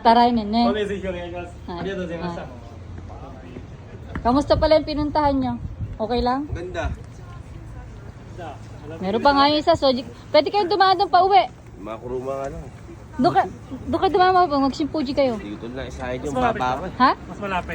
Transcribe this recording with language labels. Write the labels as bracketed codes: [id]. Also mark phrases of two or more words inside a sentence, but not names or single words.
[tl] Taray nene. [ja] これぜひお願いします。はいありがとうございました。 [tl] Kamusta pala yung pinuntahan nyo? Okay lang? Ganda. [ja] じゃあ、 [tl] Meron pa nga yung isa, so pwede kayong dumaan doon pa uwi. Mga kuruma nga lang. Doon ka dumaan mo, mag-simpuji kayo. Dito lang isa yung Mas malapit baba. Ha? mas malapit.